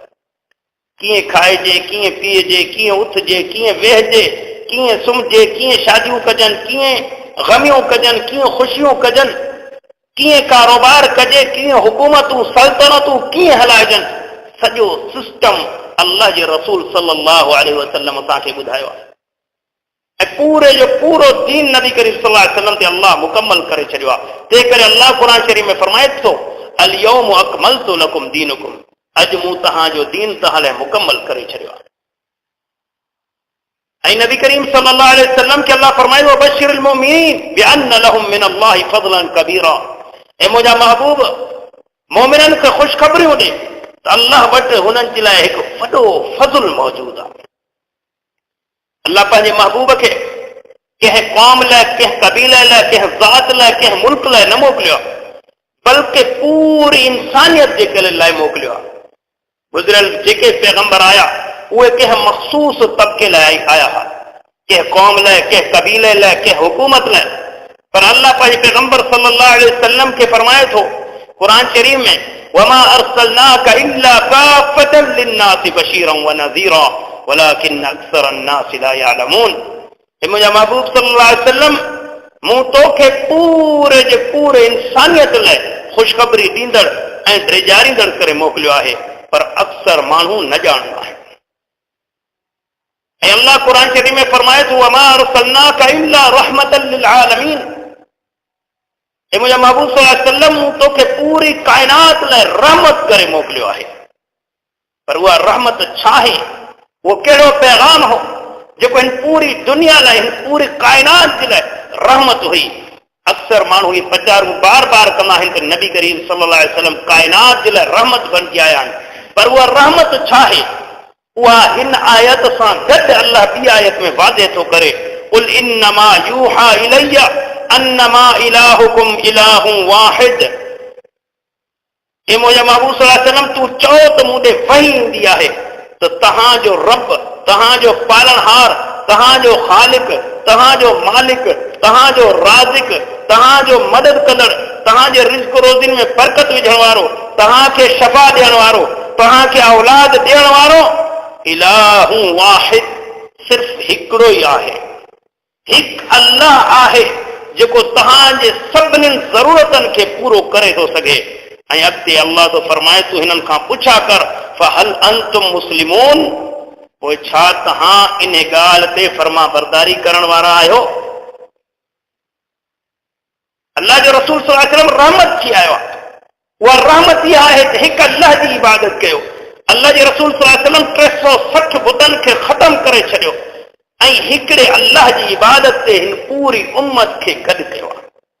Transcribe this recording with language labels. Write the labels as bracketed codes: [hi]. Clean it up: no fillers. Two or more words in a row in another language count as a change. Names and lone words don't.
[sd] कीअं खाइजे, कीअं पीअजे, कीअं उथजे, कीअं वेहजे, कीअं सुम्हजे, कीअं शादियूं कजनि, कीअं ग़मियूं कजनि, कीअं ख़ुशियूं कजनि, कीअं कारोबार कजे, कीअं हुकूमतूं सल्तनतूं कीअं हलाइजनि। सॼो सिस्टम अल्लाह जे रसूल [ar] صلى الله عليه وسلم [sd] असांखे ॿुधायो आहे ऐं पूरे जो पूरो दीन नबी करीम [ar] صلى الله عليه وسلم [sd] ते अल्लाह मुकम्मल करे छॾियो आहे। तंहिं करे अल्लाह क़ुरान शरीफ में फरमाए थो [ar] اليوم أكملت لكم دينكم, [sd] अॼु मूं तव्हांजो दीन तव्हां लाइ मुकम्मल करे छॾियो आहे। ऐं नबी करीम [ar] صلى الله عليه وسلم [sd] के अल्लाह फरमाए [ar] وبشر المؤمنين بأن لهم من الله فضلا كبيرا. [sd] ऐं मुंहिंजा महबूब मोमिननि खे ख़ुशख़बरियूं ॾे त अल्लाह वटि हुननि जे लाइ हिकु वॾो फज़ल मौजूदु आहे। अल्लाह पंहिंजे महबूब खे कंहिं क़ौम लाइ, कंहिं कबीले लाइ, कंहिं ज़ात लाइ, कंहिं मुल्क लाइ न मोकिलियो आहे, बल्कि पूरी इंसानियत जे लाइ मोकिलियो आहे। गुज़िरियल जेके पैगंबर आया उहे कंहिं मख़सूस तबिके लाइ आया हुआ, कंहिं क़ौम लाइ, कंहिं कबीले लाइ, कंहिं हुकूमत लाइ। पर अल्लाह पंहिंजे पैगंबर [ar] صلى الله عليه وسلم [sd] खे फरमाए थो क़ुरान शरीफ में [ar] وما أرسلناك إلا كافة للناس بشيرا ونذيرا ولكن أكثر الناس لا يعلمون. [sd] मुंहिंजा महबूब [ar] صلى الله عليه وسلم [sd] मूं तोखे पूरे जे पूरे इंसानियत लाइ ख़ुशख़बरी ॾींदड़ ऐं ड्रिजारींदड़ करे मोकिलियो आहे, पर अक्सर माण्हू न ॼाणंदा आहिनि। ऐं अल्लाह क़ुरान शरीफ में फरमाए थो [ar] وما أرسلناك إلا رحمة للعالمين. [sd] ऐं मुंहिंजा महबूब [ar] صلى الله عليه وسلم [sd] मूं तोखे पूरी काइनात लाइ रहमत करे मोकिलियो आहे। पर उहा रहमत छा आहे, उहो कहिड़ो पैगाम हो जेको हिन पूरी दुनिया लाइ, हिन पूरी काइनात जे लाइ रहमत हुई। अक्सर माण्हू इहे प्रचारूं बार बार कंदा आहिनि त नबी करीम [ar] صلى الله عليه وسلم [sd] काइनात जे लाइ रहमत बणिजी आया आहिनि, पर उहा रहमत छा आहे उहा हिन आयत सां गॾु अल्लाह ॿी आयत में वाज़े थो करे [ar] قل إنما يوحى إلي أنما إلهكم إله واحد. [sd] हे मुंहिंजा महबूब [ar] صلى الله عليه وسلم [sd] तूं चओ त मूं ॾे वही ईंदी आहे त तव्हांजो रब, तव्हांजो पालनहार, तव्हांजो ख़ालिक, तव्हांजो मालिक, तव्हांजो राज़िक, तव्हांजो मदद कंदड़, तव्हांजे रिज़्क़ रोज़िन में बरकत विझण वारो, तव्हांखे शफ़ा ॾियण वारो, तव्हांखे औलाद ॾियण वारो [ar] إله واحد, [sd] सिर्फ़ हिकिड़ो ई आहे। हिकु अल्लाह आहे जेको तव्हांजे सभिनी ज़रूरतनि खे पूरो करे थो सघे। ऐं अॻिते अल्लाह तो फरमाए तूं हिननि खां पुछा कर [ar] فهل أنتم مسلمون, [sd] पोइ छा तव्हां इन ॻाल्हि ते फर्मा बरदारी करण वारा आहियो। अल्लाह जो रसूल [ar] صلى الله عليه وسلم [sd] रहमत थी आयो आहे। उहा रहमत इहा आहे त हिकु अल्लाह जी इबादत कयो। अल्लाह जे रसूल [ar] صلى الله عليه وسلم [sd] 360 बुतनि खे ख़तम करे छॾियो ऐं हिकिड़े अल्लाह जी इबादत ते हिन पूरी उम्मत खे गॾु कयो आहे।